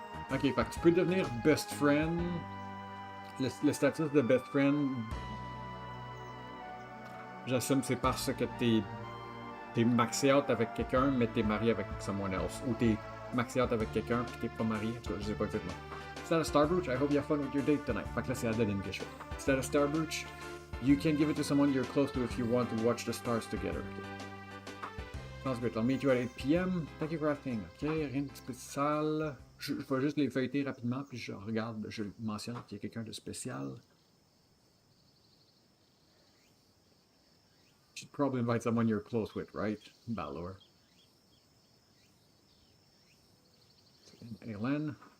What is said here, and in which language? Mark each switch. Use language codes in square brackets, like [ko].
[fr] Ok, fait que tu peux devenir best friend. Le statut de best friend, j'assume c'est parce que t'es maxé out avec quelqu'un, mais t'es marié avec [en] someone else. [fr] Ou t'es maxé out avec quelqu'un, puis t'es pas marié. Je sais pas exactement. [en] Is that a star brooch? I hope you have fun with your date tonight. [fr] Fait que là, c'est Adeline que je fais. [en] Is that a star brooch? You can give it to someone you're close to if you want to watch the stars together. Okay. Sounds good. I'll meet you at 8 p.m. Thank you for asking. Ok, [fr] rien de spécial. Je vais juste les feuilleter rapidement, puis je regarde, je mentionne qu'il y a quelqu'un de spécial. [en] You should probably invite someone you're close with, right? Balor. Hélène.